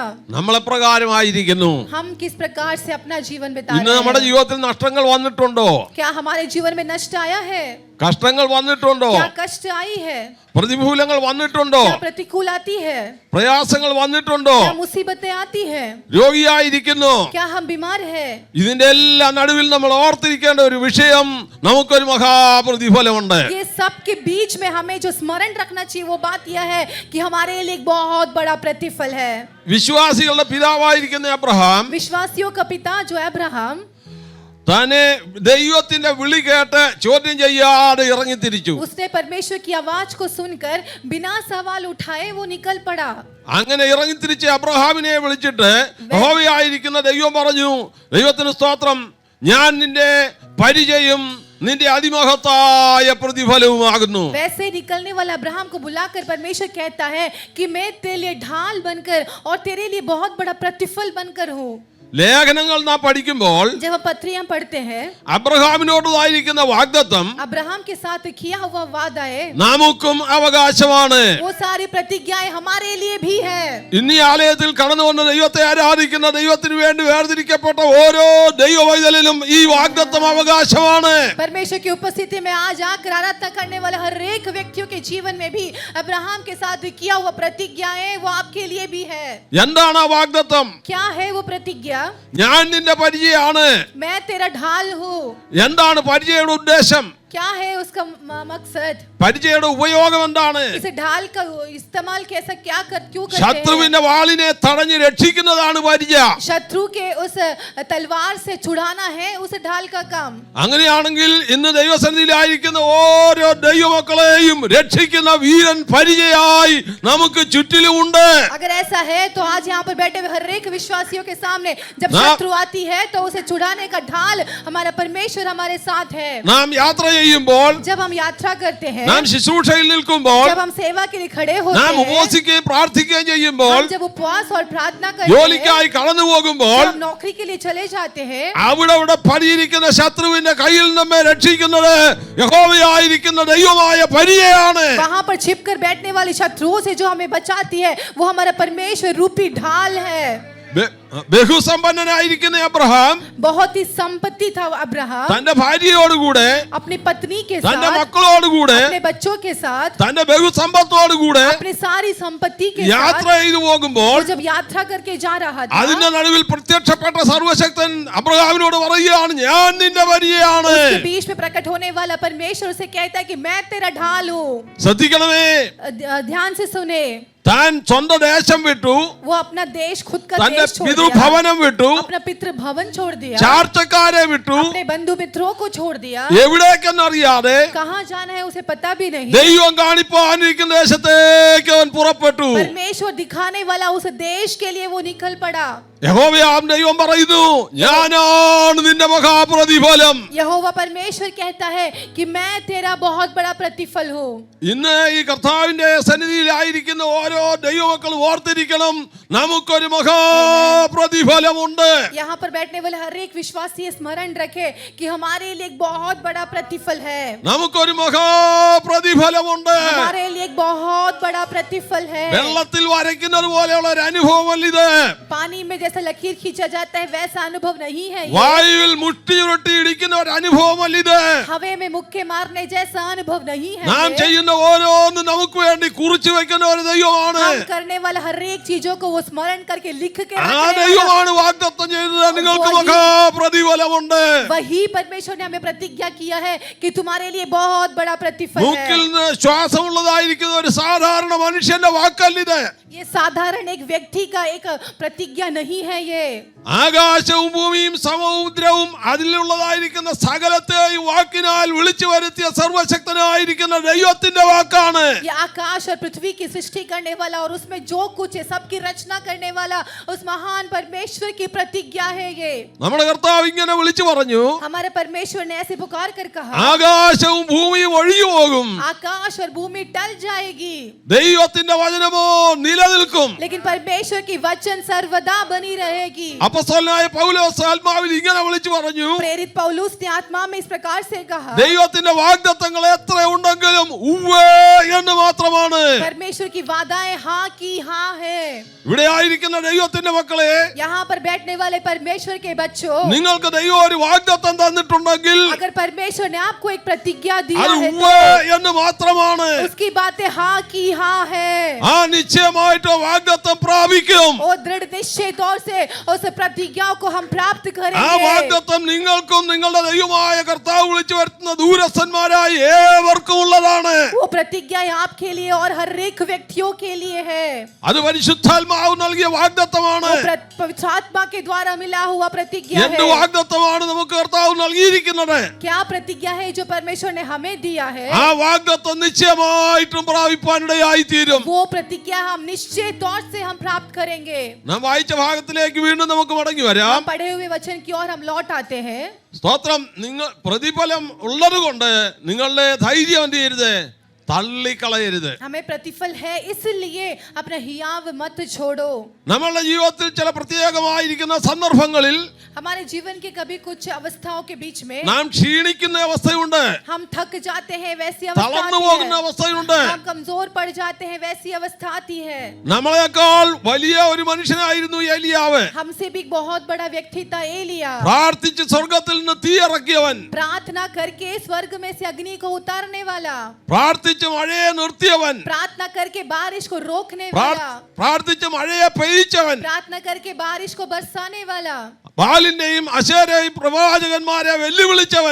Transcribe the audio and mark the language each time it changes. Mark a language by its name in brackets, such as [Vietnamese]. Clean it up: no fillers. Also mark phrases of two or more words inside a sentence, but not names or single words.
[Malayalam] നമ്മളെ പ്രകാരമായിരിക്കുന്നു. [Hindi] हम किस प्रकार से अपना जीवन बिता [Malayalam] ഇന്ന് [Hindi] रहे [Malayalam] നമ്മുടെ [Hindi] हैं? [Malayalam] ജീവിതത്തിൽ നഷ്ടങ്ങൾ വന്നിട്ടുണ്ടോ? [Hindi] क्या हमारे जीवन में नष्ट आया है? [Malayalam] കഷ്ടങ്ങൾ വന്നിട്ടുണ്ടോ? [Hindi] क्या कष्ट आई है? [Malayalam] പ്രതികൂലങ്ങൾ വന്നിട്ടുണ്ടോ? [Hindi] क्या प्रतिकूल आती है? [Malayalam] പ്രയാസങ്ങൾ വന്നിട്ടുണ്ടോ? [Hindi] क्या मुसीबतें आती है? [Malayalam] രോഗിയായിരിക്കുന്നു. [Hindi] क्या हम बीमार है? [Malayalam] ഇതിന്റെ എല്ലാ നടുവിൽ നമ്മൾ ഓർത്തിരിക്കേണ്ട ഒരു വിഷയം, നമുക്കൊരു മഹാപ്രതിഫലമുണ്ട്. [Hindi] ये सब के बीच में हमें जो स्मरण रखना चाहिए वो बात यह है कि हमारे लिए एक बहुत बड़ा प्रतिफल है। [Malayalam] വിശ്വാസികളുടെ പിതാവായിരിക്കുന്ന അബ്രഹാം [Hindi] विश्वासियों का पिता जो अब्राहम [Malayalam] തന്നെ ദൈവത്തിന്റെ വിളി കേട്ട് ചോദ്യം ചെയ്യാതെ ഇറങ്ങി തിരിച്ചു. [Hindi] उसने परमेश्वर की आवाज को सुनकर बिना सवाल उठाए वो निकल पड़ा. [Malayalam] അങ്ങനെ ഇറങ്ങി തിരിച്ച് അബ്രഹാമിനെ വിളിച്ചിട്ട് യഹോവയായിരിക്കുന്ന ദൈവം പറഞ്ഞു, ദൈവത്തിന് സ്തോത്രം, ഞാൻ നിന്റെ പരിചയം നിന്റെ അതിമഹത്തായ പ്രതിഫലവുമാകുന്നു. [Hindi] वैसे निकलने वाला अब्राहम को बुलाकर परमेश्वर कहता है कि मैं तेरे लिए ढाल बनकर और तेरे लिए बहुत बड़ा प्रतिफल बनकर हूँ. [Malayalam] ലേഖനങ്ങൾ നാം പഠിക്കുമ്പോൾ [Hindi] जब हम पत्रियां पढ़ते हैं, [Malayalam] അബ്രഹാമിനോടുള്ളതായിരിക്കുന്ന വാഗ്ദത്തം [Hindi] अब्राहम के साथ किया हुआ वादा है, [Malayalam] നമുക്കും അവകാശമാണ്. [Hindi] वो सारी प्रतिज्ञाएं हमारे लिए भी है. [Malayalam] ഇന്ന് ഈ ആലയത്തിൽ കടന്നു വന്ന ദൈവത്തെ ആരാധിക്കുന്ന ദൈവത്തിന് വേണ്ടി വേർതിരിക്കപ്പെട്ട ഓരോ ദൈവവൈതലിനും ഈ വാഗ്ദത്തം അവകാശമാണ്. [Hindi] परमेश्वर की उपस्थिति में आज आकर आराधना करने वाले हर एक व्यक्तियों के जीवन में भी अब्राहम के साथ किया हुआ प्रतिज्ञाएं वो आपके लिए भी है. [Malayalam] എന്താണ് ആ വാഗ്ദത്തം? [Hindi] क्या है वो प्रतिज्ञा? [Malayalam] ഞാൻ നിന്റെ പരിചയമാണ്. [Hindi] मैं तेरा ढाल हूँ. [Malayalam] എന്താണ് പരിചയയുടെ ഉദ്ദേശം? [Hindi] क्या है उसका मकसद? [Malayalam] പരിചയയുടെ ഉപയോഗം എന്താണ്? [Hindi] इस ढाल का इस्तेमाल कैसा क्या क्यों करते हैं? [Malayalam] ശത്രുവിന്റെ വാളിനെ തടഞ്ഞു രക്ഷിക്കുന്നതാണ് പരിചയ. [Hindi] शत्रु के उस तलवार से छुड़ाना है उस ढाल का काम. [Malayalam] അങ്ങനെയാണെങ്കിൽ ഇന്ന് ദൈവസന്നിധിയിലായിരിക്കുന്ന ഓരോ ദൈവമക്കളെയും രക്ഷിക്കുന്ന വീരൻ പരിചയായി നമുക്ക് ചുറ്റിലുമുണ്ട്. [Hindi] अगर ऐसा है तो आज यहाँ पर बैठे हुए हर एक विश्वासियों के सामने जब शत्रु आती है तो उसे छुड़ाने का ढाल हमारा परमेश्वर हमारे साथ है. [Malayalam] നാം യാത്ര ചെയ്യുമ്പോൾ, [Hindi] जब हम यात्रा करते हैं, [Malayalam] നാം ശുശ്രൂഷയിൽ നിൽക്കുമ്പോൾ, [Hindi] जब हम सेवा के लिए खड़े होते [Malayalam] നാം [Hindi] हैं, [Malayalam] ഉപവസിക്കുകയും പ്രാർത്ഥിക്കുകയും ചെയ്യുമ്പോൾ, [Hindi] हम जब उपवास और प्रार्थना करते हैं, [Malayalam] ജോലിക്കായി കടന്നു പോകുമ്പോൾ, [Hindi] जब हम नौकरी के लिए चले जाते हैं, [Malayalam] അവിടെ പടിയിരിക്കുന്ന ശത്രുവിന്റെ കയ്യിൽ നമ്മെ രക്ഷിക്കുന്നത് യഹോവയായിരിക്കുന്ന ദൈവമായ പരിചയാണ്. [Hindi] वहां पर छिपकर बैठने वाले शत्रुओं से जो हमें बचाती है वो हमारा परमेश्वर रूपी ढाल है. [Malayalam] ബഹുസമ്പന്നനായിരിക്കുന്ന അബ്രഹാം [Hindi] बहुत ही संपत्ति था अब्राहम, [Malayalam] തന്റെ ഭാര്യയോടുകൂടെ, [Hindi] अपनी पत्नी के [Malayalam] തന്റെ [Hindi] साथ, [Malayalam] മക്കളോടുകൂടെ, [Hindi] अपने बच्चों के साथ, [Malayalam] തന്റെ ബഹുസമ്പത്തോടുകൂടെ [Hindi] अपनी सारी संपत्ति के [Malayalam] യാത്ര [Hindi] साथ [Malayalam] ചെയ്തു പോകുമ്പോൾ [Hindi] वो जब यात्रा करके जा रहा था, [Malayalam] അതിന്റെ നടുവിൽ പ്രത്യക്ഷപ്പെട്ട സർവശക്തൻ അബ്രഹാമിനോട് പറയുകയാണ്, ഞാൻ നിന്റെ പരിചയാണ്. [Hindi] उसके बीच में प्रकट होने वाला परमेश्वर उसे कहता है कि मैं तेरा ढाल हूँ. [Malayalam] ശ്രദ്ധിക്കണമേ, [Hindi] ध्यान से सुने, [Malayalam] താൻ സ്വന്തം ദേശം വിട്ടു, [Hindi] वो अपना देश खुद का [Malayalam] തന്റെ [Hindi] देश छोड़ दिया, [Malayalam] പിതൃഭവനം വിട്ടു, [Hindi] अपना पितृ भवन छोड़ दिया, [Malayalam] ചാർച്ചക്കാരെ വിട്ടു, [Hindi] अपने बंधु मित्रों को छोड़ दिया. [Malayalam] എവിടേക്കെന്നറിയാതെ [Hindi] कहाँ जाना है उसे पता भी नहीं. [Malayalam] ദൈവം കാണിപ്പാനിരിക്കുന്ന ദേശത്തേക്ക് അവൻ പുറപ്പെട്ടു. [Hindi] परमेश्वर दिखाने वाला उस देश के लिए वो निकल पड़ा. [Malayalam] യഹോവയാം ദൈവം പറയുന്നു, ഞാനാണ് നിന്റെ മഹാപ്രതിഫലം. [Hindi] यहोवा परमेश्वर कहता है कि मैं तेरा बहुत बड़ा प्रतिफल हूँ. [Malayalam] ഇന്ന് ഈ കർത്താവിന്റെ സന്നിധിയിലായിരിക്കുന്ന ഓരോ ദൈവമക്കളും ഓർത്തിരിക്കണം, നമുക്കൊരു മഹാപ്രതിഫലമുണ്ട്. [Hindi] यहाँ पर बैठने वाले हर एक विश्वासी स्मरण रखे कि हमारे लिए एक बहुत बड़ा प्रतिफल है. [Malayalam] നമുക്കൊരു മഹാപ്രതിഫലമുണ്ട്. [Hindi] हमारे लिए एक बहुत बड़ा प्रतिफल है. [Malayalam] വെള്ളത്തിൽ വരയ്ക്കുന്നത് പോലെയുള്ള ഒരു അനുഭവമല്ല ഇത്. [Hindi] पानी में जैसा लकीर खींचा जाता है वैसा अनुभव नहीं है ये. [Malayalam] വായുവിൽ മുട്ടി ചുരുട്ടി ഇടിക്കുന്ന ഒരു അനുഭവമല്ല ഇത്. [Hindi] हवे में मुक्के मारने जैसा अनुभव नहीं है [Malayalam] നാം [Hindi] ये. [Malayalam] ചെയ്യുന്ന ഓരോന്നും നമുക്ക് വേണ്ടി കുറിച്ചു വെക്കുന്ന ഒരു ദൈവമാണ്. [Hindi] हम करने वाला हर एक चीजों को वो स्मरण करके लिख के [Malayalam] ആ [Hindi] रखने वाला. [Malayalam] ദൈവമാണ് വാഗ്ദത്തം ചെയ്തത്, നിങ്ങൾക്ക് മഹാപ്രതിഫലമുണ്ട്. [Hindi] वही परमेश्वर ने हमें प्रतिज्ञा किया है कि तुम्हारे लिए बहुत बड़ा प्रतिफल [Malayalam] മൂക്കിൽ [Hindi] है. [Malayalam] നിന്ന് ശ്വാസമുള്ളതായിരിക്കുന്ന ഒരു സാധാരണ മനുഷ്യന്റെ വാക്കല്ലിത്. [Hindi] ये साधारण एक व्यक्ति का एक प्रतिज्ञा नहीं है ये. [Malayalam] ആകാശവും ഭൂമിയും സമുദ്രവും അതിലുള്ളതായിരിക്കുന്ന സകലത്തെയും വാക്കിനാൽ വിളിച്ചു വരുത്തിയ സർവശക്തനായിരിക്കുന്ന ദൈവത്തിന്റെ വാക്കാണ്. [Hindi] ये आकाश और पृथ्वी की सृष्टि करने वाला और उसमें जो कुछ है सबकी रचना करने वाला उस महान परमेश्वर की प्रतिज्ञा है ये. [Malayalam] നമ്മുടെ കർത്താവ് ഇങ്ങനെ വിളിച്ചു പറഞ്ഞു, [Hindi] हमारे परमेश्वर ने ऐसे पुकार कर कहा, [Malayalam] ആകാശവും ഭൂമിയും ഒഴിഞ്ഞു പോകും, [Hindi] आकाश और भूमि टल जाएगी [Malayalam] ദൈവത്തിന്റെ വചനമോ നിലനിൽക്കും. [Hindi] लेकिन परमेश्वर की वचन सर्वदा बनी रहेगी. [Malayalam] അപ്പോസ്തലനായ പൗലോസ് ആത്മാവിൽ ഇങ്ങനെ വിളിച്ചു പറഞ്ഞു, [Hindi] प्रेरित पौलुस ने आत्मा में इस प्रकार से कहा, [Malayalam] ദൈവത്തിന്റെ വാഗ്ദത്തങ്ങൾ എത്ര ഉണ്ടെങ്കിലും ഉവ്വേ എന്ന് മാത്രമാണ്. [Hindi] परमेश्वर की वादाएं हाँ की हाँ है. [Malayalam] ഇവിടെ ആയിരിക്കുന്ന ദൈവത്തിന്റെ മക്കളെ, [Hindi] यहाँ पर बैठने वाले परमेश्वर के बच्चों, [Malayalam] നിങ്ങൾക്ക് ദൈവം ഒരു വാഗ്ദത്തം തന്നിട്ടുണ്ടെങ്കിൽ [Hindi] अगर परमेश्वर ने आपको एक प्रतिज्ञा दिया [Malayalam] അത് [Hindi] है [Malayalam] ഉവ്വേ എന്ന് മാത്രമാണ്. [Hindi] तो उसकी बातें हाँ की हाँ है. [Malayalam] ആ നിശ്ചയമായിട്ട് വാഗ്ദത്തം വാഗ്ദത്തം പ്രാപിക്കും. [Hindi] और दृढ़ निश्चय तौर से उस प्रतिज्ञाओं को हम प्राप्त [Malayalam] ആ [Hindi] करेंगे। [Malayalam] വാഗ്ദത്തം നിങ്ങൾക്കും നിങ്ങളുടെ ദൈവമായ കർത്താവ് വിളിച്ചു വരുത്തുന്ന ദൂരസ്ഥന്മാരായ ഏവർക്കും ഉള്ളതാണ്. [Hindi] वो प्रतिज्ञा आपके लिए और हर एक व्यक्तियों के लिए है। [Malayalam] അത് പരിശുദ്ധാത്മാവ് നൽകിയ വാഗ്ദത്തമാണ്. [Hindi] वो पवित्र आत्मा के द्वारा मिला हुआ प्रतिज्ञा [Malayalam] എന്ത് [Hindi] है। [Malayalam] വാഗ്ദത്തമാണ് നമുക്ക് കർത്താവ് നൽകിയിരിക്കുന്നത്? [Hindi] क्या प्रतिज्ञा है जो परमेश्वर ने हमें दिया है? [Malayalam] ആ വാഗ്ദത്തം നിശ്ചയമായിട്ടും പ്രാപിപ്പാനിടയായി തീരും. [Hindi] वो प्रतिज्ञा हम निश्चय तौर से हम प्राप्त करेंगे। [Malayalam] നാം വായിച്ച ഭാഗത്തിലേക്ക് വീണ്ടും നമുക്ക് മടങ്ങി വരാം. [Hindi] हम पढ़े हुए वचन की ओर हम लौट आते हैं। [Malayalam] സ്തോത്രം. നിങ്ങൾ പ്രതിഫലം ഉള്ളത് കൊണ്ട് നിങ്ങളുടെ ധൈര്യം എന്ത് ചെയ്യരുത്, തള്ളിക്കളയരുത്. [Hindi] हमें प्रतिफल है इसलिए अपना हियाव मत छोड़ो। [Malayalam] നമ്മളുടെ ജീവിതത്തിൽ ചില പ്രത്യേകമായിരിക്കുന്ന സന്ദർഭങ്ങളിൽ [Hindi] हमारे जीवन के कभी कुछ अवस्थाओं के बीच में [Malayalam] നാം ക്ഷീണിക്കുന്ന അവസ്ഥയുണ്ട്, [Hindi] हम थक जाते हैं, वैसी अवस्था [Malayalam] തളർന്നു [Hindi] आती [Malayalam] പോകുന്ന [Hindi] है। [Malayalam] അവസ്ഥയുണ്ട്. [Hindi] हम कमजोर पड़ जाते हैं, वैसी अवस्था आती है। [Malayalam] നമ്മളെക്കാൾ വലിയ ഒരു മനുഷ്യനായിരുന്നു ഏലിയാവ്. [Hindi] हमसे भी बहुत बड़ा व्यक्ति था एलिया। [Malayalam] പ്രാർത്ഥിച്ച് സ്വർഗത്തിൽ നിന്ന് തീ ഇറക്കിയവൻ, [Hindi] प्रार्थना करके स्वर्ग में से अग्नि को उतारने वाला, [Malayalam] പ്രാർത്ഥിച്ച് മഴയെ നിർത്തിയവൻ, [Hindi] प्रार्थना करके बारिश को रोकने वाला, [Malayalam] പ്രാർത്ഥിച്ച് മഴയെ പെയ്യിച്ചവൻ, [Hindi] प्रार्थना करके बारिश को बरसाने वाला, [Malayalam] ബാലിന്റെയും അശേരയും പ്രവാചകന്മാരെ വെല്ലുവിളിച്ചവൻ,